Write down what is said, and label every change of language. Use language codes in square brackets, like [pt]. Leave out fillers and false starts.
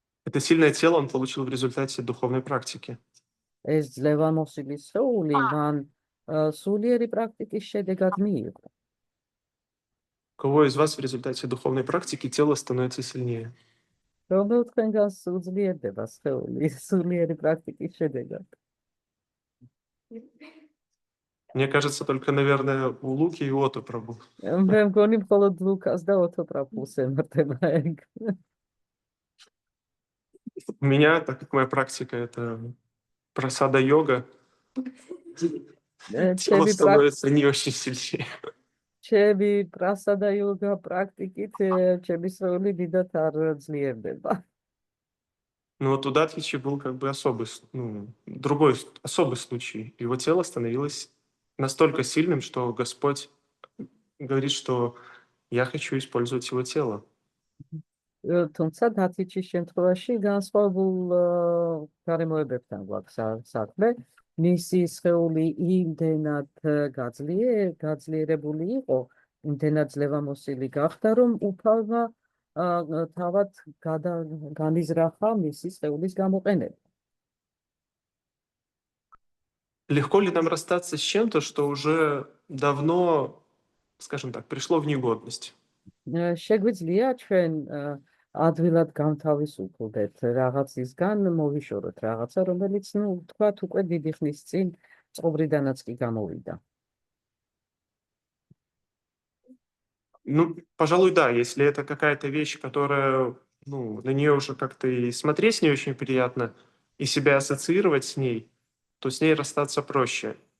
[ru] Это сильное тело он получил в результате духовной практики. [ka] ეს ძლევამოსილი სხეული მან სულიერი პრაქტიკის შედეგად მიიღო. [ru] У кого из вас в результате духовной практики тело становится сильнее? [ka] რომელ თქვენგანს უძლიერდება სხეული სულიერი პრაქტიკის შედეგად? [ru] Мне кажется, только, наверное, у Луки и Ото Прабу. [ka] მე მგონი მხოლოდ ლუკას და ოთოპრაფულს ემართება ეგ. [ru] У меня, так как моя практика это прасада-йога, тело становится не очень сильнее. [ka] ჩემი პრასადა იოგა პრაქტიკით ჩემი სხეული დიდად არ ძლიერდება. [ru] Но вот у Датвичи был как бы другой особый случай. Его тело становилось настолько сильным, что Господь говорит, что я хочу использовать его тело. [ka] თუმცა დათიჩის შემთხვევაში განსხვავებულ გარემოებებთან გვაქვს საქმე. მისი სხეული იმდენად გაძლიერებული იყო, იმდენად ძლევამოსილი გახდა, რომ უფალმა თავად განიზრახა მისი სხეულის გამოყენება. [ru] Легко ли нам расстаться с чем-то, что уже давно, скажем так, пришло в негодность? [ka] შეგვიძლია ჩვენ ადვილად გამთავისუფლდეთ რაღაცისგან, მოვიშოროთ რაღაცა, რომელიც, თქვათ, უკვე დიდი ხნის წინ წყობრიდანაც კი გამოვიდა. [ru] Пожалуй, да, если это какая-то вещь, которая, на нее уже как-то и смотреть не очень приятно, и себя ассоциировать с ней, то с ней расстаться проще.